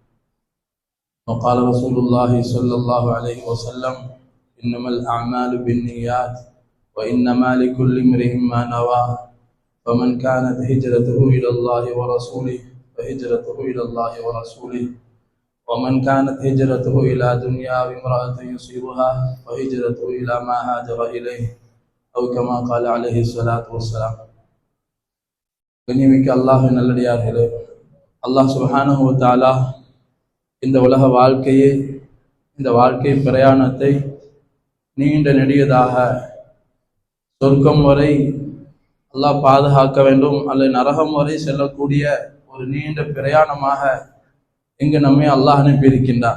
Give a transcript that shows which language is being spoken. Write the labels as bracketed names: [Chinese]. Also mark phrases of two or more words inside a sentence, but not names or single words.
[Arabic] وقال رسول الله صلى الله عليه وسلم: إنما الأعمال بالنيات وإنما لكل امرئ ما نوى فمن كانت هجرته إلى الله ورسوله فهجرته إلى الله ورسوله ومن كانت هجرته إلى دنيا وامرأة يصيبها فهجرته إلى ما هاجر إليه أو كما قال عليه الصلاة والسلام. [Tamil] கண்ணியமிக்க அல்லாஹ்வின் நல்லடியார்களே, [Arabic] الله سبحانه وتعالى [Tamil] இந்த உலக வாழ்க்கையை, இந்த வாழ்க்கை பிரயாணத்தை நீண்ட நெடியதாக சொர்க்கம் வரை அல்லாஹ் பாதுகாக்க வேண்டும், அல்லது நரகம் வரை செல்லக்கூடிய ஒரு நீண்ட பிரயாணமாக இங்கு நம்மை அல்லாஹ் அனுப்பியிருக்கின்றார்.